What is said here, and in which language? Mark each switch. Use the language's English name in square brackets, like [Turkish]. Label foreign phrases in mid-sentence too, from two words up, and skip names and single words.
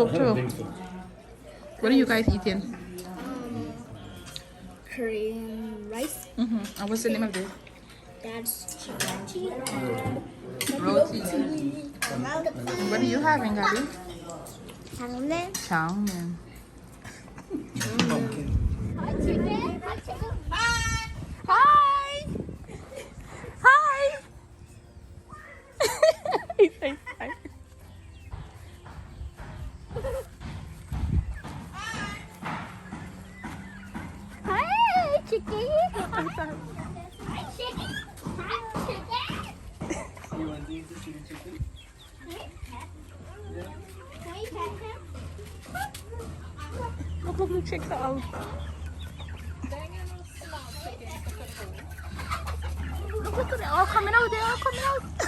[English] What are you guys eating? Korean rice. And what's the name of this? That's chicken. Roti. What are you having, Gabby? Salmon. Chow-mein. Hi, chicken. Hi, chicken. Hi! Hi! He says hi. Hi, chicken. Hi, chicken. Hi, chicken. You want to eat the chili chicken? Can we pet him? Look, check that out. Look at it all coming out, they're all coming out.